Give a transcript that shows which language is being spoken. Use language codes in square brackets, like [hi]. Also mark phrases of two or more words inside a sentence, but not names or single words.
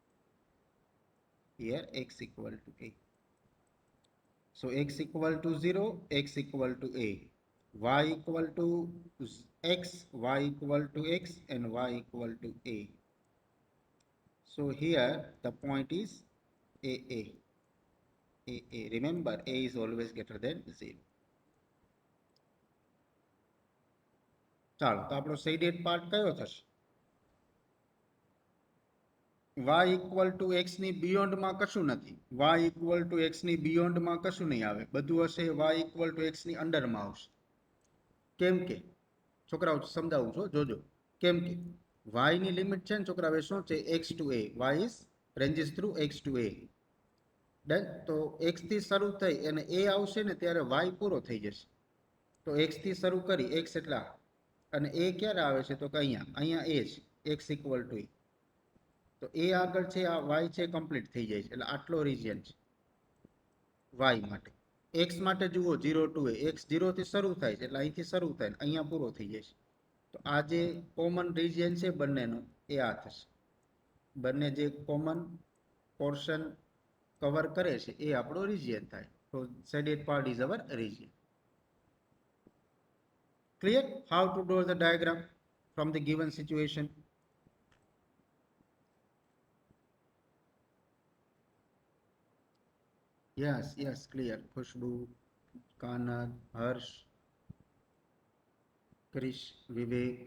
[en] Here x equal to a. So x equal to 0, x equal to a. Y equal to x, y equal to x and y equal to a. So here the point is a. A. Remember, a is always greater than 0. [gu] ચાલો તો આપણો શેડેડ પાર્ટ કયો થશે? [en] y equal to x [gu] ની બિયોન્ડમાં કશું નથી. [en] y equal to x [gu] ની બિયોન્ડમાં કશું નહીં આવે. બધું હશે [en] y equal to x [gu] ની અંડરમાં આવશે. કેમ કે છોકરાઓ સમજાવું છું, જોજો. કેમ કે y ની લિમિટ છે ને છોકરાઓ શું છે? [en] x to a. y is ranges through x to a. [gu] ડન. તો x થી શરૂ થઈ અને a આવશે ને ત્યારે y પૂરો થઈ જશે. તો x થી શરૂ કરી x એટલા અને a ક્યારે આવે છે? તો કે અહીંયા અહીંયા a છે, [en] x equal to a. [gu] તો એ આગળ છે આ y છે કમ્પ્લીટ થઈ જાય છે. એટલે આટલો રિજિયન છે y માટે. x માટે જુઓ 0 ટુ a, x 0 થી શરૂ થાય છે એટલે અહીંથી શરૂ થાય અહીંયા પૂરો થઈ જાય છે. તો આ જે કોમન રિજિયન છે બંનેનો એ આ થશે. બંને જે કોમન પોર્શન કવર કરે છે એ આપણો રિજિયન થાય. [en] તો shaded part is our region. Clear? How to draw the diagram from the given situation? Yes, clear. Khushbu, Kanad, Harsh, Krish, Vivek.